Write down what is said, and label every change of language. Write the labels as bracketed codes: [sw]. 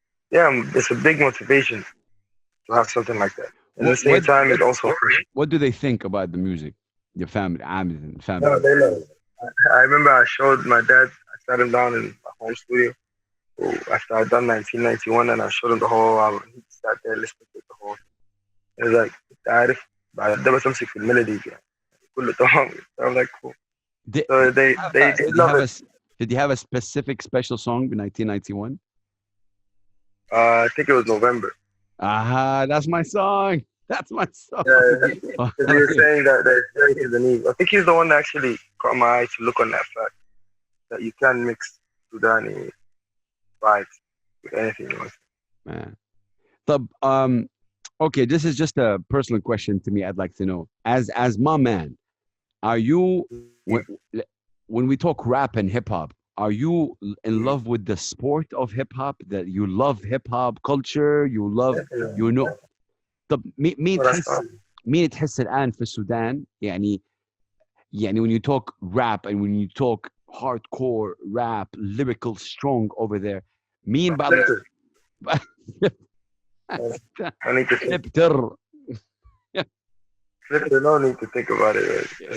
[en] It's a big motivation to have something like that. At the same time, it's also pressure. What do they think about the music? Your family, family. No, they love it. I remember I showed my dad. I sat him down in my home studio after I'd done 1991, and I showed him the whole album. He sat there listening to the whole. It was like, [ar] عارف بعد بس أمسك في الميلودي يعني. [en] I'm like, cool. So they love it. Did you have a specific special song in 1991? I think it was November. That's my song. That's my song. Yeah, they were saying that it's very Sudanese. I think he's the one that actually caught my eye to look on that fact that you can mix Sudani vibes with anything you want. Man. Okay, this is just a personal question to me. I'd like to know, as MaMan, are you when we talk rap and hip hop, are you in love with the sport of hip hop? That you love hip hop culture, you love, you know. [ar] طب مين تحس الآن في السودان يعني [en] يعني when you talk rap and when you talk hardcore rap, lyrical, strong over there, [ar] مين بعض [en] I need to think. [ar] فليبتر. [en] No need to think about it.